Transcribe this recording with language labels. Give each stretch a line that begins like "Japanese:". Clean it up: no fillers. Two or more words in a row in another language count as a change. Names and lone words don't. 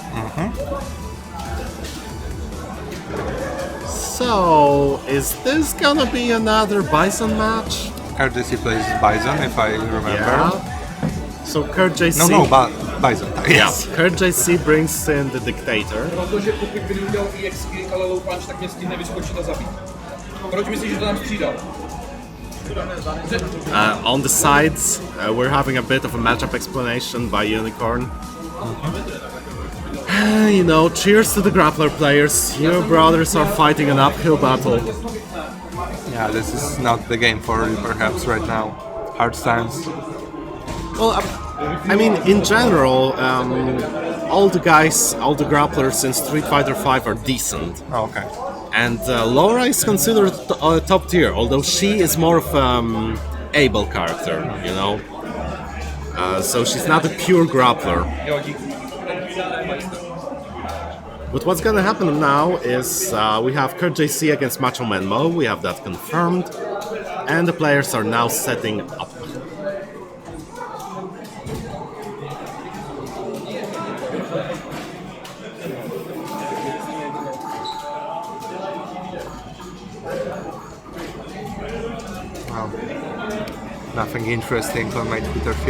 English: So, is this gonna be another Bison match? RJC plays Bison, if I remember. Yeah. So Kurt JC. No, Bison. Yes. Yeah, Kurt JC brings in the Dictator.
Czech: Protože pokud by udělal EX ale low punch, tak mě stihne vyskočit a zabít. Proč myslíš, že to nám střídal?
English: On the sides, we're having a bit of a matchup explanation by Unicorn. You know, cheers to the grappler players. Your brothers are fighting an uphill battle. Yeah, this is not the game for you, perhaps, right now. Hard times. Well, I mean, in general, all the guys, all the grapplers in Street Fighter V are decent. Oh, okay. And Laura is considered top tier, although she is more of able character, you know. So she's not a pure grappler.
Czech: Jo, díky.
English: But what's gonna happen now is we have Kurt JC against Macho Man Mo. We have that confirmed, and the players are now setting up. Nothing interesting on my Twitter feed.